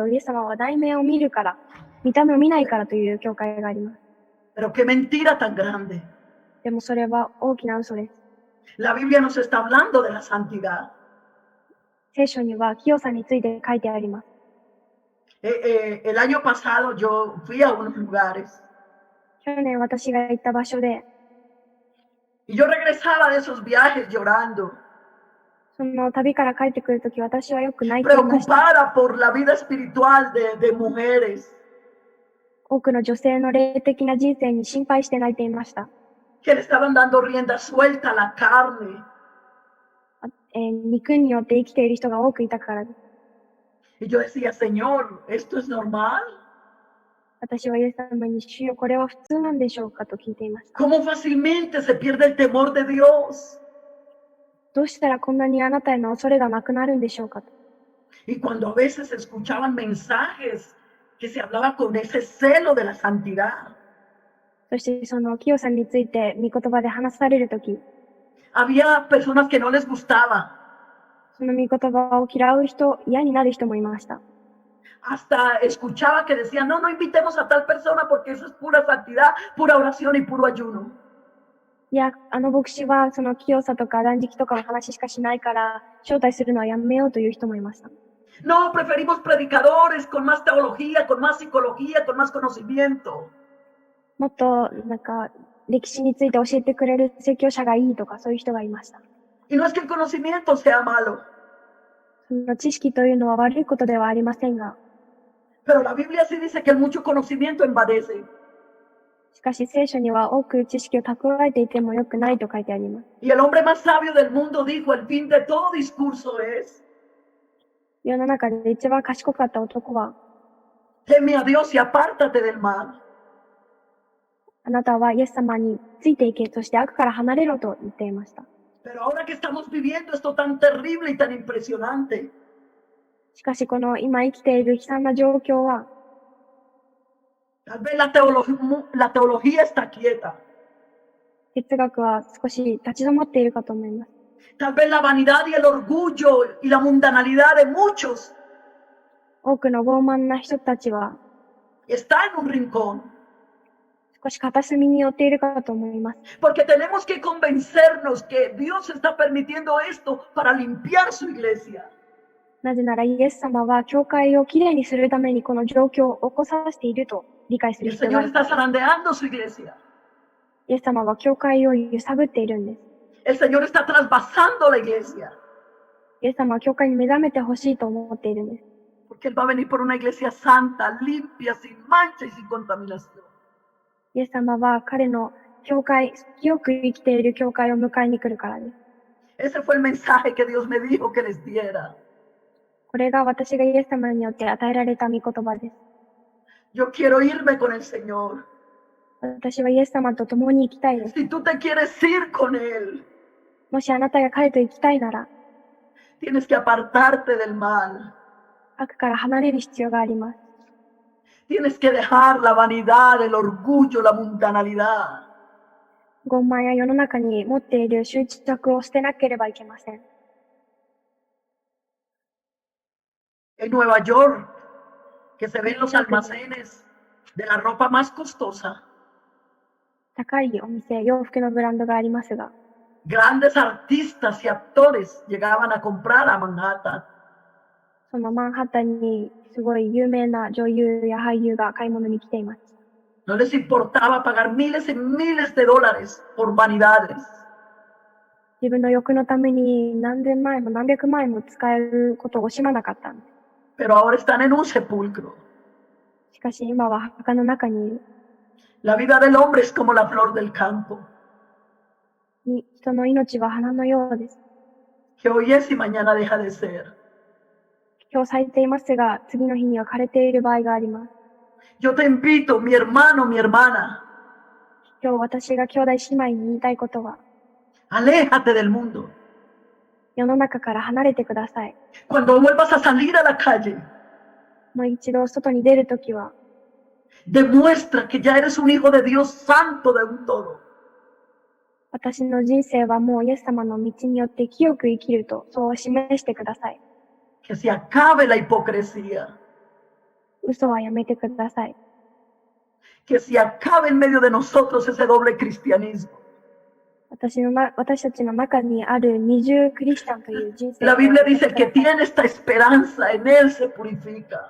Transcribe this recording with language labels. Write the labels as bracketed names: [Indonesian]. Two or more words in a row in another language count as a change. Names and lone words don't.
[Japanese] イエス様は内面を見るから、見た目を見ないからという教会があります。 [Spanish] Pero qué mentira tan grande. [Japanese] でもそれは大きな嘘です。 [Spanish] La Biblia nos está hablando de la santidad. [Japanese] 聖書には清さについて書いてあります。 [Spanish] El año pasado yo fui a unos lugares. [Japanese] 去年私が行った場所で、 [Spanish] Y yo regresaba de esos viajes llorando. [Japanese] その旅から帰ってくるとき、私はよく泣いていました。 [Spanish] Preocupada por la vida espiritual de mujeres. [Japanese] 多くの女性の霊的な人生に心配して泣いていました。 [Spanish] Que le estaban dando rienda suelta a la carne. [Japanese] 肉によって生きている人が多くいたからです。 [Spanish] Y yo decía, Señor, ¿esto es normal? [Japanese] 私はイエス様に、主よ、これは普通なんでしょうかと聞いていました。 [Spanish] ¿Cómo fácilmente se pierde el temor de Dios? [Japanese] どうしたらこんなにあなたへの恐れがなくなるんでしょうかと。 [Spanish] Y cuando a veces escuchaban mensajes que se hablaba con ese celo de la santidad. [Japanese] そしてその清さについて御言葉で話されるとき、 [Spanish] Había personas que no les gustaba. [Japanese] その御言葉を嫌う人、嫌になる人もいました。 [Spanish] Hasta escuchaba que decían, no, no invitemos a tal persona porque eso es pura santidad, pura oración y puro ayuno. [Japanese] いや、あの牧師はその清さとか断食とかの話しかしないから、招待するのはやめようという人もいました。 [Spanish] No, preferimos predicadores con más teología, con más psicología, con más conocimiento. [Japanese] もっと、歴史について教えてくれる説教者がいいとか、そういう人がいました。 [Spanish] Y no es que el conocimiento sea malo. [Japanese] その知識というのは悪いことではありませんが、 [Spanish] Pero la Biblia sí dice que el mucho conocimiento envanece. [Japanese] しかし聖書には多く知識を蓄えていても良くないと書いてあります。 [Spanish] Y el hombre más sabio del mundo dijo, el fin de todo discurso es, [Japanese] 世の中で一番賢かった男は、 [Spanish] teme a Dios y apártate del mal. [Japanese] あなたはイエス様についていけ、そして悪から離れろと言っていました。 [Spanish] Pero ahora que estamos viviendo esto tan terrible y tan impresionante, [Japanese] しかしこの今生きている悲惨な状況は、 [Spanish] tal vez la teología está quieta. [Japanese] 哲学は少し立ち止まっているかと思います。 [Spanish] Tal vez la vanidad y el orgullo y la mundanalidad de muchos [Japanese] 多くの傲慢な人たちは [Spanish] está en un rincón. [Japanese] 少し片隅に寄っているかと思います。 [Spanish] Porque tenemos que convencernos que Dios está permitiendo esto para limpiar su iglesia. [Japanese] なぜならイエス様は教会をきれいにするためにこの状況を起こさせていると理解す [Spanish] Y [Japanese] る [Spanish] el [Japanese] 必要があ [Spanish] Señor [Japanese] り [Spanish] está [Japanese] ます。 [Spanish] zarandeando su iglesia. [Japanese] イエス様は教会を揺さぶっているんです。 [Spanish] El Señor está trasvasando la iglesia. [Japanese] イエス様は教会に目覚めてほしいと思っているんです。 [Spanish] Porque Él va a venir por una iglesia santa, limpia, sin mancha y sin contaminación. [Japanese] イエス様は彼の教会、清く生きている教会を迎えに来るからです。 [Spanish] Ese fue el mensaje que Dios me dijo que les diera. [Japanese] これが私がイエス様によって与えられた御言葉です。 [Spanish] Yo quiero irme con el Señor. [Japanese] 私はイエス様と共に生きたいです。 [Spanish] Si tú te quieres ir con Él, [Japanese] もしあなたが彼と生きたいなら、 [Spanish] tienes que apartarte del mal. [Japanese] 悪から離れる必要があります。 [Spanish] Tienes que dejar la vanidad, el orgullo, la mundanalidad. [Japanese] 傲慢や世の中に持っている執着を捨てなければいけません。 [Spanish] En Nueva York, que se ven los almacenes de la ropa más costosa. [Japanese] 高いお店、洋服のブランドがありますが、 [Spanish] Grandes artistas y actores llegaban a comprar a Manhattan. [Japanese] そのマンハッタンにすごい有名な女優や俳優が買い物に来ています。 [Spanish] No les importaba pagar miles y miles de dólares por vanidades. [Japanese] 自分の欲のために何千万円も何百万円も使えることを惜しまなかったんです。 [Spanish] Pero ahora están en un sepulcro. [Japanese] しかし今は墓の中にいる。 [Spanish] La vida del hombre es como la flor del campo. [Japanese] に人の命は花のようです。 [Spanish] que hoy es y mañana deja de ser. [Japanese] 今日咲いていますが、次の日には枯れている場合があります。 [Spanish] Yo te invito, mi hermano, mi hermana, [Japanese] 今日私が兄弟姉妹に言いたいことは、 [Spanish] aléjate del mundo. [Japanese] 世の中から離れてください。 [Spanish] Cuando vuelvas a salir a la calle, [Japanese] もう一度外に出るときは、 [Spanish] demuestra que ya eres un hijo de Dios santo de un todo. [Japanese] 私の人生はもうイエス様の道によって清く生きると、そう示してください。 [Spanish] Que se acabe la hipocresía. [Japanese] 嘘はやめてください。 [Spanish] Que se acabe en medio de nosotros ese doble cristianismo. [Japanese] 私たちの中にある二重クリスチャンという人生 [Spanish] La [Japanese] を [Spanish] Biblia dice, el que tiene esta esperanza en Él se purifica.